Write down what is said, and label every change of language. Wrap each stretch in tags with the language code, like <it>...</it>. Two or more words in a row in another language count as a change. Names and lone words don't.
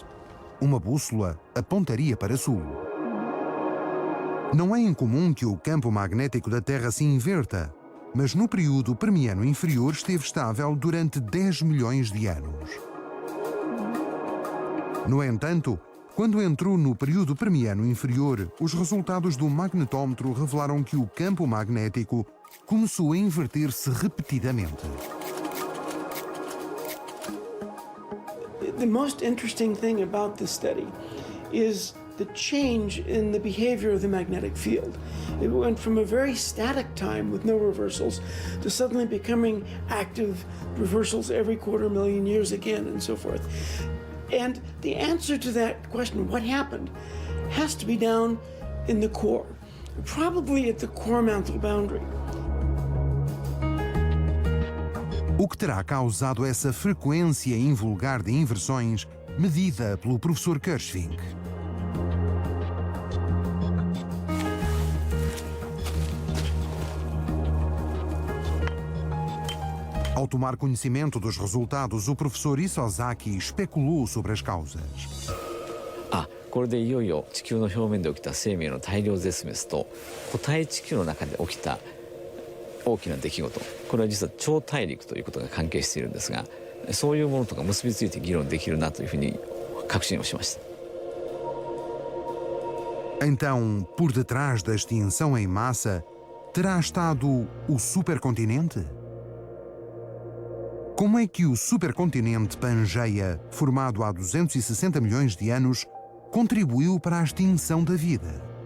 <pt>Uma bússola apontaria para sul. Não é incomum que o campo magnético da Terra se inverta, mas no período permiano inferior esteve estável durante 10 milhões de anos. No entanto, quando entrou no período permiano inferior, os resultados do magnetómetro revelaram que o campo magnético começou a inverter-se repetidamente.</pt> <en>The most interesting thing about this study is the change in the behavior of the magnetic field. It went from a very static time with no reversals to suddenly becoming active reversals every 250,000 years again and so forth. And the answer to that question, what happened, has to be down in the core, probably at the core mantle boundary.</en> <pt>O que terá causado essa frequência invulgar de inversões medida pelo professor Kirschvink? Ao tomar conhecimento dos resultados, o professor Isozaki especulou sobre as causas.</pt> <ja>これでいよいよ地球の表面で起きた生命の大量絶滅と固体地球の中で起きた大きな出来事、これは実は超大陸ということが関係しているんですが、そういうものとか結びついて議論できるなというふうに確信をしました。</ja> <pt>Então, por detrás da extinção em massa, terá estado o supercontinente? Como é que o supercontinente Pangeia, formado há 260 milhões de anos, contribuiu para a extinção da vida?</pt>